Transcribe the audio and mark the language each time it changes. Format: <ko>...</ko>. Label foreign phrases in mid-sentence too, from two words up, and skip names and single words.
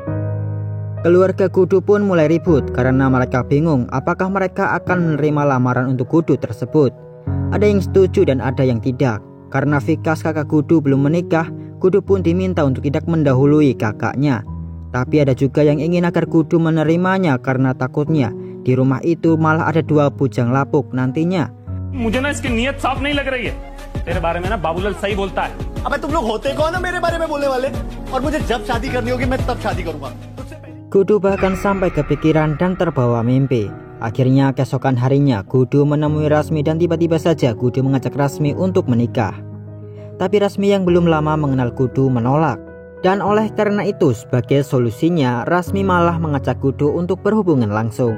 <id>Keluarga Kudu pun mulai ribut karena mereka bingung apakah mereka akan menerima lamaran untuk Kudu tersebut. Ada yang setuju dan ada yang tidak. Karena Vikas kakak Kudu belum menikah, Kudu pun diminta untuk tidak mendahului kakaknya. Tapi ada juga yang ingin agar Kudu menerimanya karena takutnya di rumah itu malah ada dua bujang lapuk nantinya.</id> <hi>मुझे ना इसकी नीयत साफ नहीं लग रही है. तेरे बारे में ना बाबूलाल सही बोलता है. अबे तुम लोग होते कौन है मेरे बारे में बोलने वाले? और मुझे जब शादी करनी होगी मैं तब शादी करूंगा.</hi> <id>Kudu bahkan sampai kepikiran dan terbawa mimpi. Akhirnya keesokan harinya Kudu menemui Rasmi dan tiba-tiba saja Kudu mengajak Rasmi untuk menikah. Tapi Rasmi yang belum lama mengenal Kudu menolak. Dan oleh karena itu sebagai solusinya Rasmi malah mengajak Kudu untuk berhubungan langsung.</id>